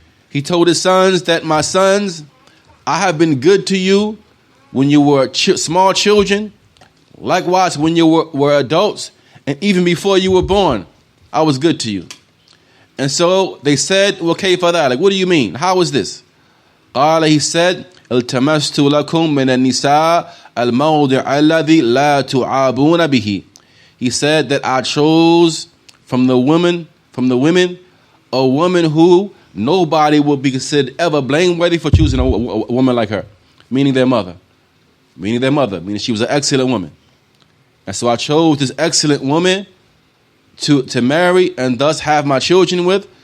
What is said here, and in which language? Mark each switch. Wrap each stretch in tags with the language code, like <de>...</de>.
<en>He told his sons that, my sons, I have been good to you when you were small children, likewise when you were adults, and even before you were born, I was good to you. And so they said, well,</en> <ar>كيف ذلك?</ar> <en>What do you mean? How is this?</en> <ar>قال,</ar> <en>he said,</en> <ar>التمست لكم من النساء الموضع الذي لا تعابون به.</ar> <en>He said that I chose from the women, a woman who nobody will be considered ever blameworthy for choosing a woman like her, meaning their mother, meaning she was an excellent woman. And so I chose this excellent woman to marry and thus have my children with.</en>